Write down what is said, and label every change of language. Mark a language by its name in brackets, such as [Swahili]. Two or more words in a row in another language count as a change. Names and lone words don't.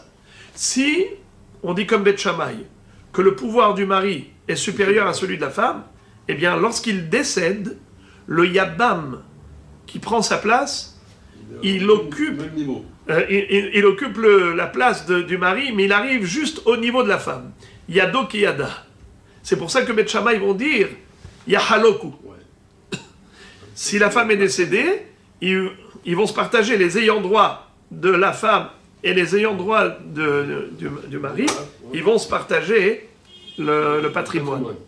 [French] Si on dit comme Beth Shammai que le pouvoir du mari est supérieur à celui de la femme, eh bien, lorsqu'il décède, le Yabam qui prend sa place, il occupe la place du mari, mais il arrive juste au niveau de la femme. [Hebrew] ידו כידה. [French] C'est pour ça que Beth Shammai vont dire Yahaloku. Si la femme est décédée, ils vont se partager les ayants droit de la femme et les ayants droit du mari, ils vont se partager le patrimoine.